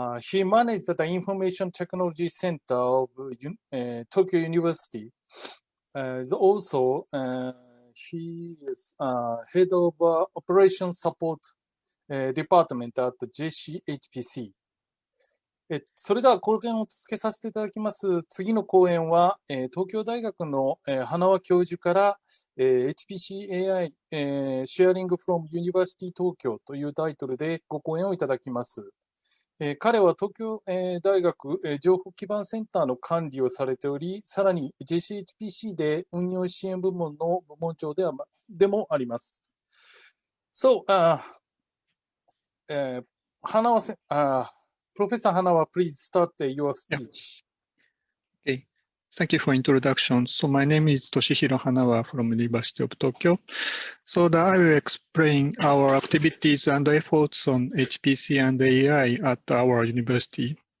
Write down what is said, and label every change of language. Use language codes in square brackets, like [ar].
[en] He managed the Information Technology Center of Tokyo University. He is head of Operation Support Department at JCHPC。 [ja] それでは講演を続けさせていただきます。次の講演は、東京大学の、花輪教授から、HPC-AI、Sharing from University Tokyo というタイトルでご講演をいただきます。彼は東京、大学、情報基盤センターの管理をされており、さらに JCHPC で運用支援部門の部門長でもあります。 [en] So, Hanawa, Professor Hanawa, please start your speech. Okay. Thank you for introduction. So my name is Toshihiro Hanawa from University of Tokyo. So I will explain our activities and efforts on HPC and AI at our university.